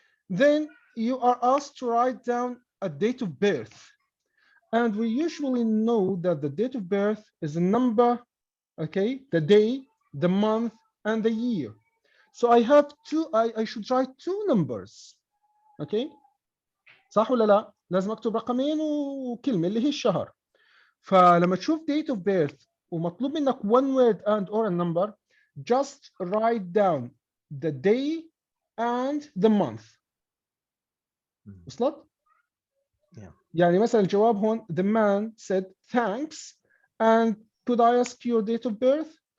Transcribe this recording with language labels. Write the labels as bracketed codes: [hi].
[en] Then you are asked to write down a date of birth. And we usually know that the date of birth is a number, okay, the day, the month, and the year. So I have I should write 2 numbers. Okay. [ar] صح ولا لا؟ لازم اكتب رقمين وكلمة اللي هي الشهر. فلما تشوف [en] date of birth [ar] ومطلوب منك [en] one word and or a number, just write down the day and the month. [ar] وصلت؟ [en] Yeah. [ar] يعني مثلا الجواب هون [en] the man said thanks and could I ask your date of birth?